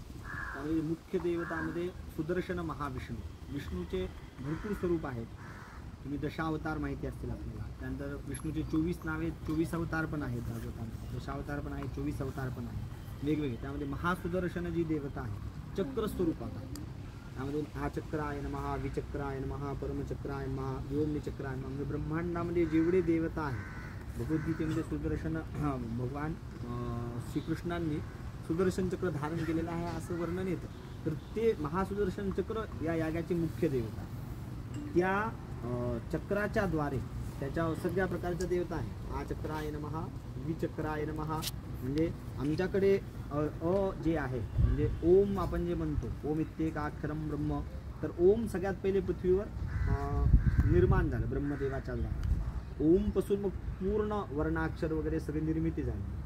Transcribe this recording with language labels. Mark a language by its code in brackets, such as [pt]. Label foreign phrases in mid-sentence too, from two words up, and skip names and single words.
[mr] त्यामुळे मुख्य देवतामध्ये सुदर्शन महाविष्णू, विष्णूचे भरपूर स्वरूप आहेत. तुम्ही दशावतार माहिती असतील आपल्याला. त्यानंतर विष्णूचे 24 नावे, 24 अवतार पण आहेत भागवतामध्ये. दशावतार पण आहेत, 24 अवतार पण आहेत वेगवेगळे. त्यामध्ये महासुदर्शन जी देवता आहे चक्र स्वरूपात आहे. त्यामध्ये हा [sa] चक्राय नमः, विचक्राय नमः, परमचक्राय नमः, व्योमचक्राय नमः. [mr] म्हणजे ब्रह्मांडामध्ये जेवढे देवता आहेत भगवद्गीतेमध्ये सुदर्शन भगवान श्रीकृष्णांनी सुदर्शन चक्र धारण केलेलं आहे असं वर्णन येतं. तर ते महासुदर्शन चक्र या यागाची मुख्य देवता आहे. त्या चक्राच्या द्वारे त्याच्या सगळ्या प्रकारच्या देवता आहे. [sa] आ चक्राय नमः, विचक्राय नमः. [mr] म्हणजे आमच्याकडे जे आहे म्हणजे ओम आपण जे म्हणतो, [sa] ओम इत्येकाक्षरं ब्रह्म. [mr] तर ओम सगळ्यात पहिले पृथ्वीवर निर्माण झालं ब्रह्मदेवाच्या द्वारे. ओमपासून मग पूर्ण वर्णाक्षर वगैरे सगळी निर्मिती झाली.